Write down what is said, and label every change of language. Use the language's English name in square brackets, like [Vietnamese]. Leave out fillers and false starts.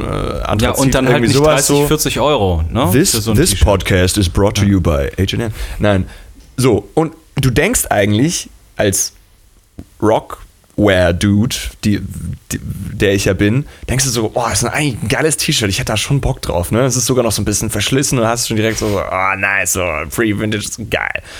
[German] Anthrazit. Ja, und dann halt nicht 30, 40 Euro. Ne? [English] This podcast is brought to you by H&M. [German] Nein. So, und du denkst eigentlich als Rock Wear Dude, der ich ja bin, denkst du so, oh, das ist eigentlich ein geiles T-Shirt, ich hätte da schon Bock drauf, ne? Es ist sogar noch so ein bisschen verschlissen und hast schon direkt so, oh, nice, so, free vintage, geil.